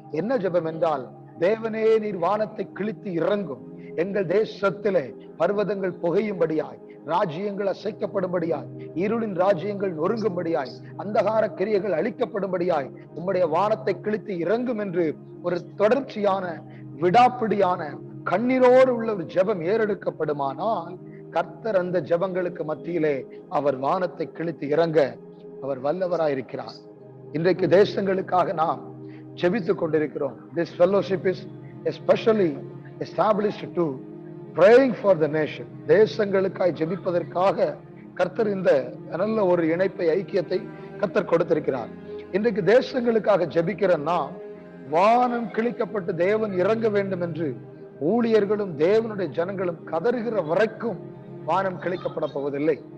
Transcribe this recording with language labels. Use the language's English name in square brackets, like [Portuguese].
[Tamil] என்ன ஜெபம் என்றால், தேவனே நீர் வானத்தை கிழித்து இறங்கும், எங்கள் தேசத்திலே பர்வதங்கள் புகையும்படியாய், ராஜ்யங்கள் அசைக்கப்படும்படியாய், இருளின் ராஜ்யங்கள் நொறுங்கும்படியாய், அந்தகார கிரியைகள் அழிக்கப்படும்படியாய் உம்முடைய வானத்தை கிழித்து இறங்கும் என்று ஒரு தொடர்ச்சியான விடாப்பிடியான கண்ணீரோடு உள்ள ஒரு ஜெபம் ஏறெடுக்கப்படுமானால் கர்த்தர் அந்த ஜெபங்களுக்கு மத்தியிலே அவர் வானத்தை கிழித்து இறங்க அவர் வல்லவராயிருக்கிறார். இன்றைக்கு தேசங்களுக்காக நாம் ஜெபித்துக் கொண்டிருக்கிறோம். [English] This fellowship is especially established to praying for the nation. [Tamil] தேசங்களுக்காய் ஜெபிப்பதற்காக கர்த்தர் இந்த நல்ல ஒரு இணைப்பை, ஐக்கியத்தை கர்த்தர் கொடுத்திருக்கிறார். இன்றைக்கு தேசங்களுக்காக ஜெபிக்கிற நாம் வானம் கிழிக்கப்பட்டு தேவன் இறங்க வேண்டும் என்று ஊழியர்களும் தேவனுடைய ஜனங்களும் கதறுகிற வரைக்கும் வானம் கிழிக்கப்பட போவதில்லை.